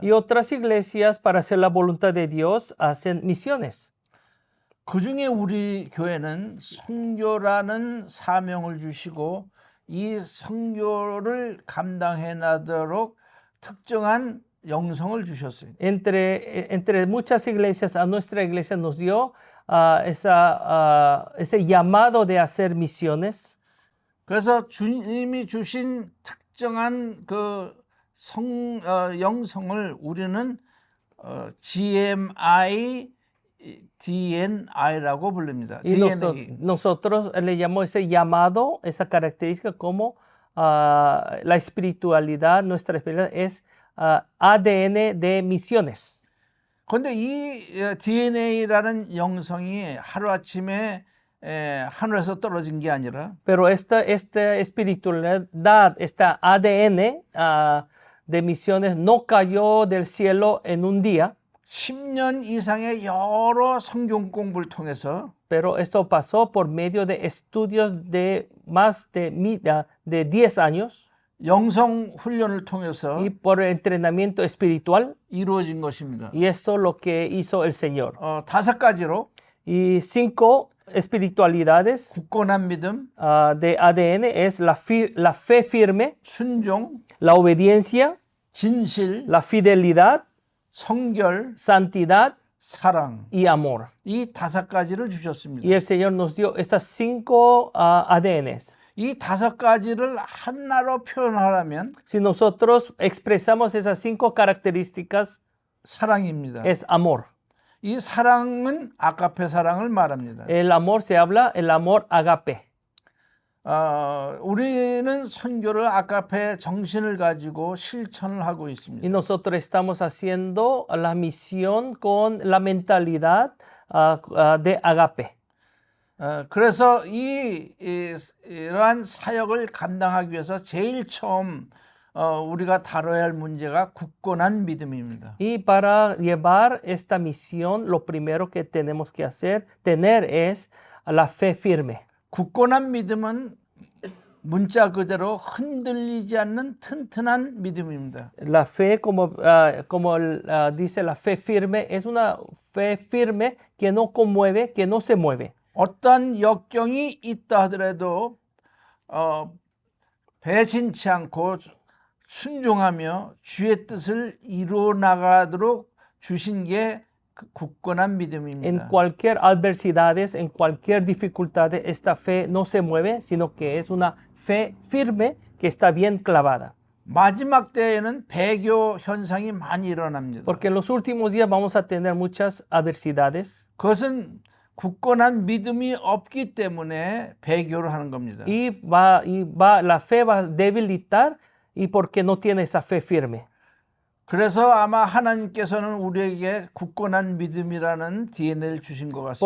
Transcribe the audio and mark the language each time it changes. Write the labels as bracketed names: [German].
[Spanish] y otras iglesias para hacer la voluntad de Dios hacen misiones. [Korean] 그 중에 우리 교회는 선교라는 사명을 주시고 이 선교를 감당해 나도록 특정한 영성을 주셨어요. [Spanish] Entre muchas iglesias, a nuestra iglesia nos dio ese llamado de hacer misiones. [Korean] 그래서 주님이 주신 특정한 그 영성을 우리는 GMI, DNI라고 부릅니다. [Spanish] Y [English] DNA. [Spanish] nosotros le llamamos ese llamado, esa característica como la espiritualidad, nuestra espiritualidad es ADN de misiones. [Korean] 그런데 이 DNA라는 영성이 하루아침에 하늘에서 떨어진 게 아니라 [Spanish] Pero esta espiritualidad, esta ADN de misiones no cayó del cielo en un día, [Korean] 10년 이상의 여러 성경 공부를 통해서 [Spanish] pero esto pasó por medio de estudios de más de 10 años [Korean] 영성 훈련을 통해서 [Spanish] y por el entrenamiento espiritual. [Korean] 이루어진 것입니다. [Spanish] Y esto es lo que hizo el Señor. [Korean] 5가지로 [Spanish] Y 5 espiritualidades [Korean] 굳건한 믿음, [Spanish] de ADN es la fe firme, [Korean] 순종, [Spanish] la obediencia, [Korean] 진실, [Spanish] la fidelidad, [Korean] 성결, [Spanish] santidad [Korean] 사랑. [Spanish] y amor. [Korean] 이 5가지를 주셨습니다. [Spanish] Y el Señor nos dio estas 5 ADNs. [Korean] 이 5가지를 하나로 표현하려면 [Spanish] Si nosotros expresamos esas 5 características, [Korean] 사랑입니다. [Spanish] es amor. [Korean] 이 사랑은 아가페 사랑을 말합니다. [Spanish] El amor se habla, el amor agape. [Korean] 우리는 선교를 아가페 정신을 가지고 실천을 하고 [Spanish] Y [Korean] 있습니다. [Spanish] nosotros estamos haciendo la misión con la mentalidad de agape. [Korean] 그래서 이러한 사역을 감당하기 위해서 제일 처음 우리가 다뤄야 할 문제가 굳건한 믿음입니다. [Spanish] Y para llevar esta misión, lo primero que tenemos que tener es la fe firme. [Korean] 굳건한 믿음은 문자 그대로 흔들리지 않는 튼튼한 믿음입니다. [Spanish] La fe, como dice la fe firme, es una fe firme que no conmueve, que no se mueve. [Korean] 어떤 역경이 있다 하더라도 배신치 않고 순종하며 주의 뜻을 이루어 나가도록 주신 게 굳건한 믿음입니다. [Spanish] En cualquier adversidades, en cualquier dificultad, esta fe no se mueve, sino que es una fe firme que está bien clavada. [Korean] 마지막 때에는 배교 현상이 많이 일어납니다. [Spanish] Porque en los últimos días vamos a tener muchas adversidades. [Korean] 그것은 굳건한 믿음이 없기 때문에 배교를 하는 겁니다. [Spanish] La fe va a debilitar y porque no tiene esa fe firme. [Korean] 그래서 아마 하나님께서는 우리에게 굳건한 믿음이라는 DNA를 주신 것 같습니다.